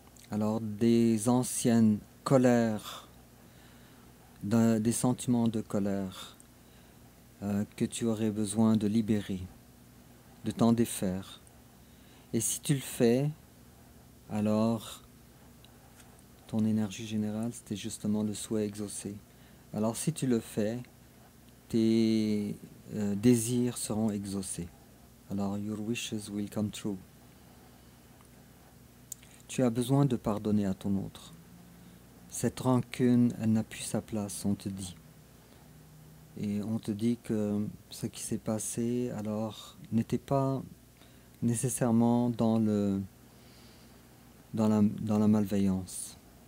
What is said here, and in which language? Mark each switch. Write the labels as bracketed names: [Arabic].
[French] Alors, des anciennes colères, des sentiments de colère que tu aurais besoin de libérer, de t'en défaire. Et si tu le fais, alors ton énergie générale, c'était justement le souhait exaucé. Alors si tu le fais, tes désirs seront exaucés. [English] Alors your wishes will come true. [French] Tu as besoin de pardonner à ton autre. Cette rancune, elle n'a plus sa place, on te dit. Et on te dit que ce qui s'est passé, alors, n'était pas nécessairement dans la malveillance.